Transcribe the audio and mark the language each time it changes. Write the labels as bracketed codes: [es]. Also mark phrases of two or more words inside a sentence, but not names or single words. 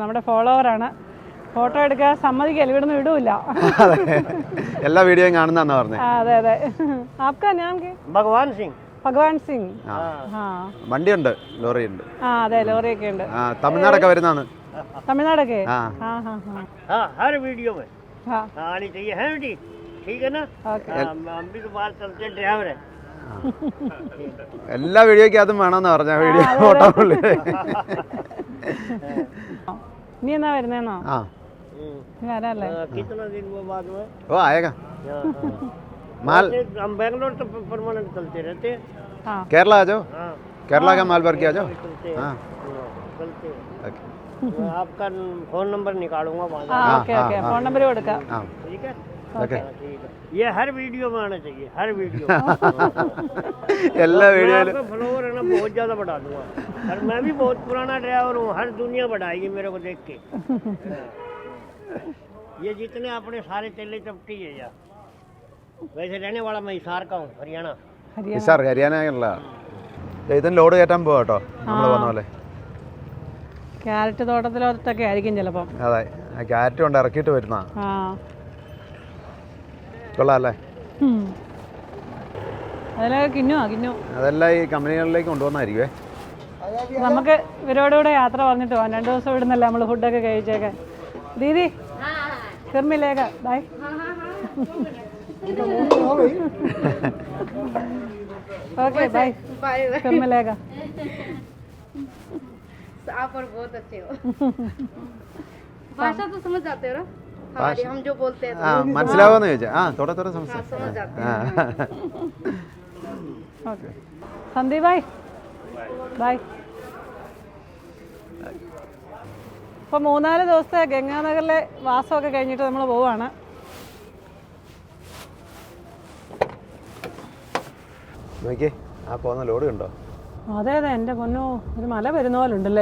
[ml] നമ്മുടെ ഫോളോവറാണ്. ഫോട്ടോ എടുക്കാൻ സമ്മതിക്കല്ല, ഇവിടുന്ന് വിടൂല. എല്ലാ വീഡിയോയും കാണുന്ന പറഞ്ഞത്. അതെ അതെ. [hi] आपका नाम [ml] ഭഗവാൻ സിംഗ്. വണ്ടിയുണ്ട്, ലോറി ഉണ്ട്. ആ അതെ, ലോറിയൊക്കെ ഉണ്ട്. തമിഴ്നാടൊക്കെ വരുന്നതാണ്. തമിഴ്നാടൊക്കെ [hi] हर वीडियो में आनी चाहिए है बेटी, ठीक है ना? हम भी तो बात करते हैं, ड्राइवर है. [ml] എല്ലാ വീഡിയോയ്ക്കകത്തും വേണമെന്ന് പറഞ്ഞ വീഡിയോ ഫോട്ടോ. നീ എന്നാ വരുന്നേന്നോ? വരാല്ലേ? [hi] कितना दिन बाद में? ओ आएगा माल. हम बैंगलोर तो परमानेंट चलते रहते हैं. केरला आ जाओ. केरला का माल भर के आ जाओ. हाँ, चलते हैं. आपका फोन नंबर निकालूंगा. ओके ओके, फोन नंबर കൊടുക്കാം. ठीक है, ओके. ये हर वीडियो में आना चाहिए, हर वीडियो. [ml] എല്ലാ വീഡിയോയിലും [hi] फॉलोवर है ना, बहुत ज्यादा बढ़ा दूंगा. और मैं भी बहुत पुराना ड्राइवर हूँ, हर दुनिया बढ़ाएगी मेरे को देख के. ये जितने अपने सारे तेले चपटी है यार. वैसे रहने वाला मैं हिसार का हूँ, हरियाणा. [ml] സാർ ഹരിയാനയുള്ള ഇതിന് ലോഡ് കയറ്റാൻ പോവാ കേട്ടോ, നമ്മൾ പറഞ്ഞ പോലെ. ക്യാരറ്റ് തോട്ടത്തിലോട്ടൊക്കെ ആയിരിക്കും ചിലപ്പം. അതെ, ക്യാരറ്റ് കൊണ്ട് ഇറക്കിയിട്ട് വരുന്ന കൊള്ളാല്ലേ. അതിലൊക്കെ കിന്നു അതെല്ലാം ഈ കമ്പനികളിലേക്ക് കൊണ്ടുവന്നായിരിക്കുവേ. നമുക്ക് ഇവരോടുകൂടെ യാത്ര പറഞ്ഞിട്ട് പോകാം. 2 ദിവസം ഇവിടുന്നല്ലേ നമ്മൾ ഫുഡൊക്കെ കഴിച്ചേക്കാൻ. [hi] ദീദി फिर मिलेगा बाय. ओके बाय फिर मिलेगा. आप और बहुत अच्छे हो. भाषा तो समझ जाते हो ना हमारी, हम जो बोलते हैं [ml] ആ മനസ്സിലാവാന്ന് ചോദിച്ചാ [hi] थोड़ा थोड़ा समझ समझ जाते हैं. ओके संदीप भाई बाय. [ml] ഇപ്പോൾ 3-4 ദിവസത്തെ ഗംഗാനഗറിലെ വാസമൊക്കെ കഴിഞ്ഞിട്ട് നമ്മൾ പോവുകയാണ്. നോക്കിയേ ആ പോകുന്ന ലോഡ് കണ്ടോ? അതെ അതെ എൻ്റെ പൊന്നോ, ഒരു മല വരുന്ന പോലെ ഉണ്ടല്ലേ.